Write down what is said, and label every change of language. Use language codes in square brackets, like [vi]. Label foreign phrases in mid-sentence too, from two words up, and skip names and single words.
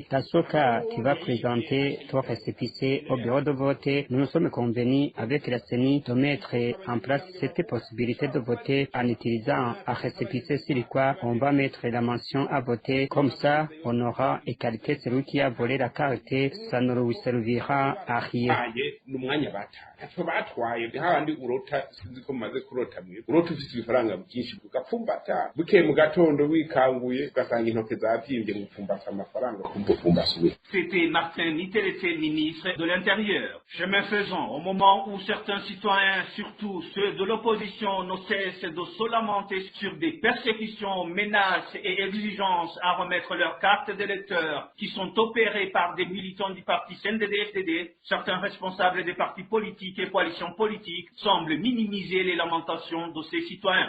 [fr] Dans ce cas, tu vas présenter ton récépissé au bureau de vote. Nous nous sommes convenus avec la CENI de mettre en place cette possibilité de voter en utilisant un récépissé sur quoi on va mettre la mention à voter. Comme ça, on aura égalité celui qui a volé la carte, ça ne lui servira à rien. [rn] Handi urota sinzi ko maze kurota mwe urota ufite ibifaranga byinshi ugapfumbata buke mu gatondo wikanguye ugasanga intoke zavyimbye mu gupfumbata amafaranga kumbufumbasuye. [fr] C'était Martin Niterete, ministre de l'Intérieur. Chemin faisant, au moment où certains citoyens, surtout ceux de l'opposition, ne cessent de se lamenter sur des persécutions, menaces et exigences à remettre leurs cartes d'électeurs qui sont opérées par des militants du parti CNDD-FDD, certains responsables des partis politiques et coalitions politiques semblent minimiser les lamentations de ces citoyens.